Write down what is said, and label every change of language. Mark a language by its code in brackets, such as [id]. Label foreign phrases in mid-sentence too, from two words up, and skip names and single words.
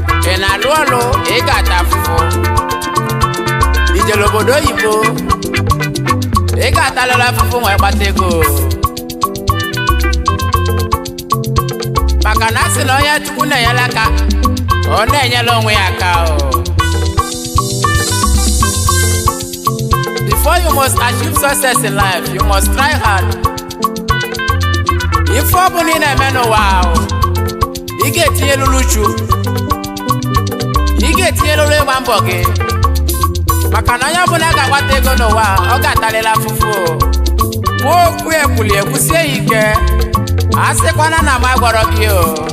[ig] Ị na-alụ ọlụ, ị ga-ata afụfụ. I jere obodo oyibo, ị ga-atalịla afụfụ wee kpata ego. Maka na a sị na onye Chukwu na-enyere aka, ọ na-enyere onwe ya aka o. [en] Before you must achieve success in life, you must try hard. [ig] Ife ọ bụla ị na-eme n'ụwa ahụ, ị ga-etinyelulu uchu. Ị ga-etinyelulu ịgba mbọ gị. Maka na onye ọbụla ga-agbata ego n'ụwa a, ọ ga-atalịla afụfụ o. Nwa okwu ekwuli ekwusie ya ike. A sịkwana na m agwara gị o.